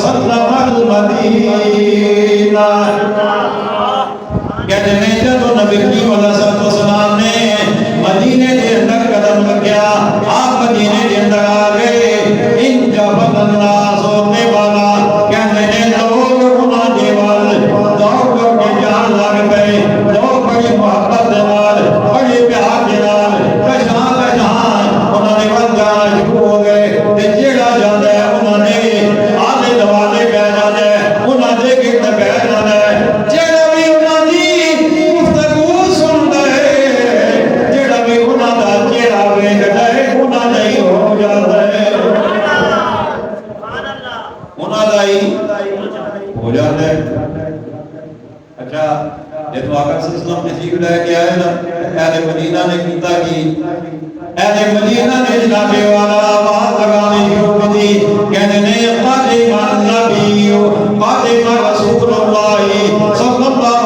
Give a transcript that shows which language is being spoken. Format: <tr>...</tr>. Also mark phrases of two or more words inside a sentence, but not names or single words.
<ur>المدینہ کہتے ہیں جب نبی کریم</ur> <ar>علیہ السلام</ar> <ur>نے مدینے کے اندر قدم رکھیا آپ مدینے کے اندر آ گئے</ur> <ar>ان جبل</ar> <pa>الناس ہونے والا کہتے ہیں لوگ انہاں دے وال دوڑ کر کے جان لگ پئے لوگ بڑی محبت دے نال بڑی پیار دے نال کشاں انہاں نے ول جانا شروع ہو گئے تے جیڑا جاندا ہے انہاں نے آلے دوالے پہ جانا ہے انہاں دے گرد پہ جانا ہے جیڑا بھی انہاں دی گفتگو سندا ہے جیڑا بھی انہاں دا چہرہ ویکھدا ہے انہاں دا ہی ہو جاندا ہے انہاں دا ہی ہو جاندا ہے</pa> <ur>اچھا جب آقا</ur> <ar>صلی اللہ علیہ وسلم</ar> <ur>تشریف لے کے آئے نا</ur> <pa>اہل مدینہ نے کیتا کی اہل مدینہ نے جناب والا آواز لگانی شروع کی تھی کہنے نے</pa> <ar>قادم النبی قادم رسول اللہ صلی اللہ</ar>